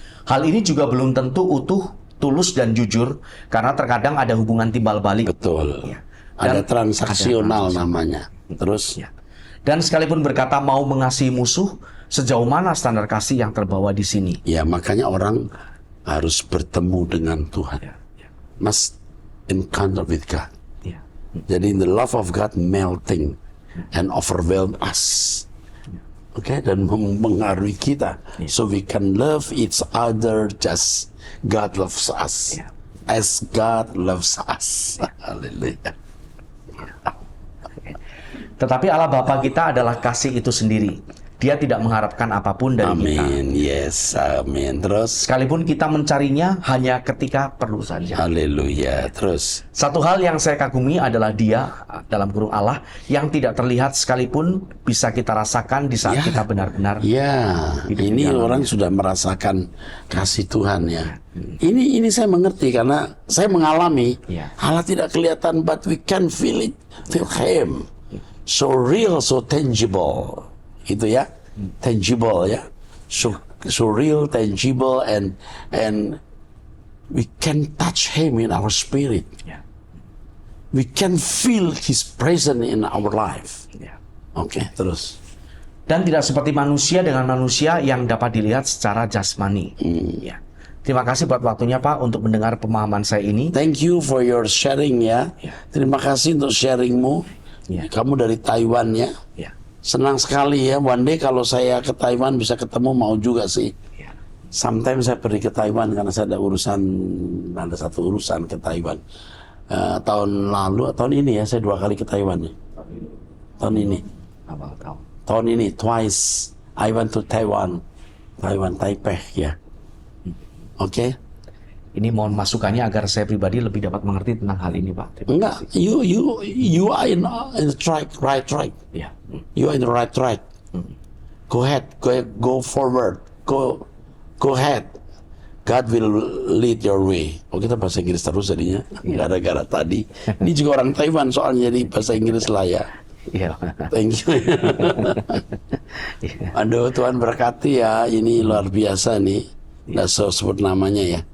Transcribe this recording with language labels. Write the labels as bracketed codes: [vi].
[id] Hal ini juga belum tentu utuh, tulus, dan jujur, karena terkadang ada hubungan timbal balik. Betul. Ya. Ada Dan transaksional ada namanya. Terus. Ya. Dan sekalipun berkata mau mengasihi musuh, sejauh mana standar kasih yang terbawa di sini? Ya, makanya orang harus bertemu dengan Tuhan. Ya. Ya. [en] Must encounter with God. [id] Ya. [en] Jadi the love of God melting and overwhelm us. [id] Oke, dan mempengaruhi kita. [en] So we can love each other just God loves us. [id] Ya. [en] As God loves us. Haleluya. [id] Tetapi Allah Bapa kita adalah kasih itu sendiri. Dia tidak mengharapkan apapun dari kita. Amin. Yes, amin. Terus. Sekalipun kita mencarinya hanya ketika perlu saja. Haleluya. Terus. Satu hal yang saya kagumi adalah Dia, dalam kurung Allah, yang tidak terlihat sekalipun bisa kita rasakan di saat Ya. kita benar-benar. Ya, hidup di ini dalamnya. orang sudah merasakan kasih Tuhan ya. Ini saya mengerti karena saya mengalami. Ya. Allah tidak kelihatan, [en] but we can feel it, feel Him. So real, so tangible. [id] Itu ya, [en] tangible ya. So real, tangible, and we can touch Him in our spirit. [id] Ya. [en] We can feel His presence in our life. [id] Ya. Oke, terus. Dan tidak seperti manusia dengan manusia yang dapat dilihat secara jasmani. Ya. Terima kasih buat waktunya Pak untuk mendengar pemahaman saya ini. [en] Thank you for your sharing ya. [id] Terima kasih untuk sharingmu. Ya. Kamu dari Taiwan ya. Ya. Senang sekali ya. [en] One day [id] kalau saya ke Taiwan bisa ketemu, mau juga sih. Ya. Sometimes saya pergi ke Taiwan karena saya ada satu urusan ke Taiwan. Tahun lalu, tahun ini ya saya 2 kali ke Taiwan ya. Tahun ini. Awal tahun. tahun ini [en] twice I went to Taiwan Taipei ya. [id] Oke. Ini mohon masukannya agar saya pribadi lebih dapat mengerti tentang hal ini, Pak. Terima Enggak, kasih. [en] you are in the right track. [id] Ya. [en] You are in the right track. Go ahead, go forward, go ahead. God will lead your way. [id] Oh, kita bahasa Inggris terus jadinya, gara-gara tadi. Ini juga orang Taiwan soalnya, jadi bahasa Inggris lah ya. Iya. [en] Thank you. [id] Aduh, Tuhan berkati ya. Ini luar biasa nih. Nggak sebut namanya ya.